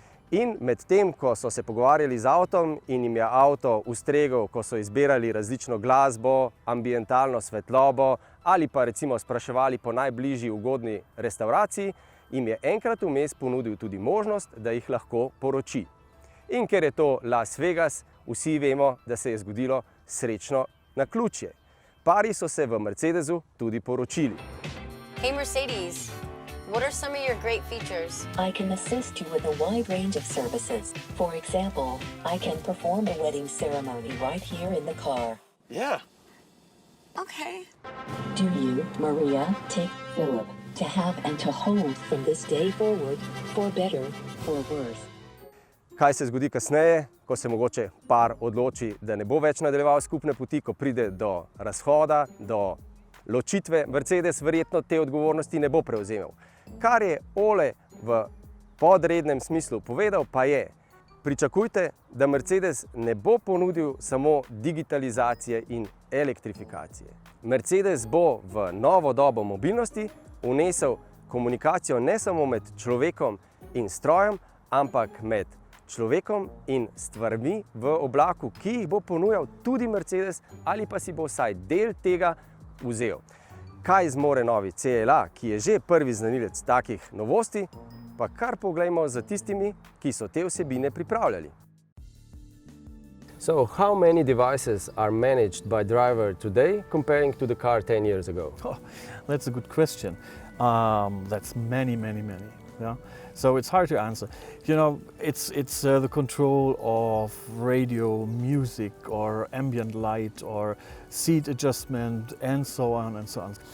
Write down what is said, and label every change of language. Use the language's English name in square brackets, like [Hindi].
[Slovenian] In medtem, ko so se pogovarjali z avtom in jim je avto ustregel, ko so izbirali različno glasbo, ambientalno svetlobo ali pa recimo spraševali po najbližji ugodni restavraciji, jim je enkrat vmes ponudil tudi možnost, da jih lahko poroči. In ker je to Las Vegas, vsi vemo, da se je zgodilo srečno naključje. Pari so se v Mercedesu tudi poročili. [English] Hey Mercedes, what are some of your great features? I can assist you with a wide range of services. For example, I can perform a wedding ceremony right here in the car. Yeah. Okay. Do you, Maria, take Philip? to have and to hold from this day forward, for better, for worse. [Slovenian] Kaj se zgodi kasneje, ko se mogoče par odloči, da ne bo več nadaljeval skupne poti, ko pride do razhoda, do ločitve, Mercedes verjetno te odgovornosti ne bo prevzemal. Kar je Ole v podrednem smislu povedal, pa je: pričakujte, da Mercedes ne bo ponudil samo digitalizacije in elektrifikacije. Mercedes bo v novo dobo mobilnosti vnesel komunikacijo ne samo med človekom in strojem, ampak med človekom in stvarmi v oblaku, ki jih bo ponujal tudi Mercedes ali pa si bo vsaj del tega vzel. Kaj zmore novi CLA, ki je že prvi znanilec takih novosti, pa kar poglejmo za tistimi, ki so te vsebine pripravljali. [English] So, how many devices are managed by driver today comparing to the car 10 years ago? Oh, that's a good question. That's many. Yeah? So it's hard to answer. You know, it's the control of radio, music, or ambient light, or seat adjustment, and so on and so on.